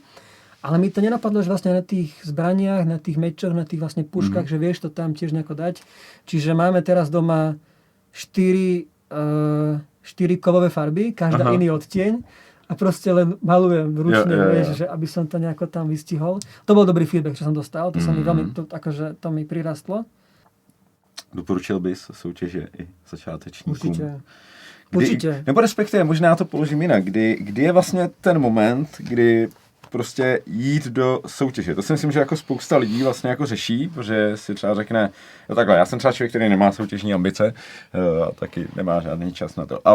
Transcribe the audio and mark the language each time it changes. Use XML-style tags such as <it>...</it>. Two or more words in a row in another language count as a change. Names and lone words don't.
<sk>Ale mi to nenapadlo, že vlastne na tých zbraniach, na tých mečoch, na tých vlastne puškách, že vieš to tam tiež nejako dať. Čiže máme teraz doma 4 kovové farby, každá iný odtieň. A proste len malujem ručne, vieš, že aby som to nejako tam vystihol. To bol dobrý feedback, čo som dostal. To sa mi veľmi, to mi prirastlo.</sk> <cs>Doporučil bys soutěže i začátečníkům? Určitě. Nebo respektive, možná to položím jinak. Kdy je vlastně ten moment, kdy prostě jít do soutěže? To si myslím, že jako spousta lidí vlastně jako řeší, protože si třeba řekne, no takhle, já jsem třeba člověk, který nemá soutěžní ambice a taky nemá žádný čas na to.</cs>